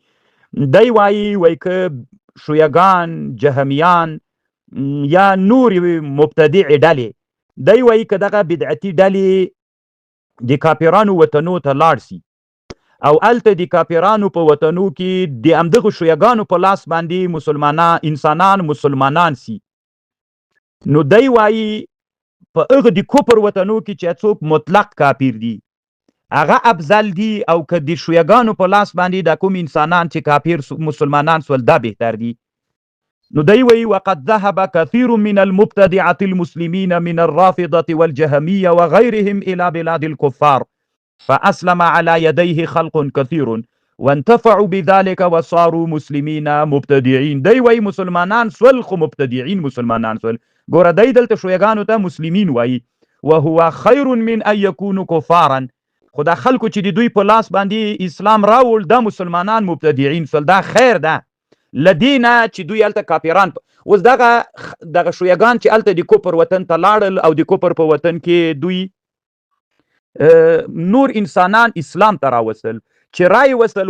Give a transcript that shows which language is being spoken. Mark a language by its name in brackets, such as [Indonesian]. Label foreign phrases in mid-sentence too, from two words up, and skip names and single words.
[Pashto] دی وایي که شیعګان، جهمیان یا نورې مبتدع ډلې، دی وایي که دغه بدعتي ډلې د کافرانو وطنو ته لاړ سي او هلته د کافرانو په وطنو کې د همدغو شیعګانو په لاس باندې انسانان مسلمانان سي، نو دی وایي په هغه د کفر وطنو کې چې څوک مطلق کافر دي هغه افضل دي، او که د شیعګانو په لاس باندې دا کوم انسانان چې کافر مسلمانان سول دا بهتر دي. [Arabic] نو دی وایي وقد ذهب كثير من المبتدعة المسلمين من الرافضة والجهمية وغيرهم إلى بلاد الكفار فأسلم على يديه خلق كثير وانتفعوا بذلك وصاروا مسلمين مبتدعين. [Pashto] دی وایي مسلمانان سول خو مبتدعين مسلمانان سول. ګوره دی دلته شیعګانو ته مسلمین وایي، [Arabic] وهو خير من ان يكونوا كفارا. [Pashto] خو دا خلکو چې د دوی په لاس باندې اسلام راوړ دا مسلمانان مبتدعين سول، دا خیر ده لدینا چې دوی هلته کافران. اوس دغه شیعګان چې هلته د کفر وطن ته لاړل او د کفر په وطن کې دوی نور انسانان اسلام ته راوستل، چې رای وستل.